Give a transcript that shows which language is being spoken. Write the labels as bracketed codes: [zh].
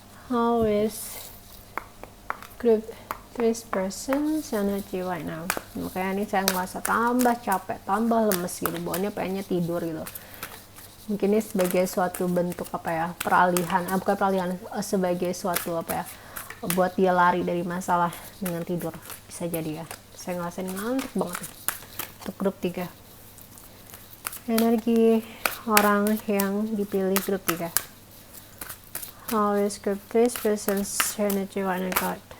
[en] How is group 3 persons energy right now? [id] Makanya ini saya ngerasa tambah capek, tambah lemes gitu, bawaannya pengennya tidur gitu. Mungkin ini sebagai suatu bentuk apa ya, peralihan, bukan peralihan, sebagai suatu apa ya, buat dia lari dari masalah dengan tidur. Bisa jadi ya. Saya ngerasain ngantuk banget untuk grup 3. Energi orang yang dipilih grup 3. [en] How is group 3 person's energy right now got?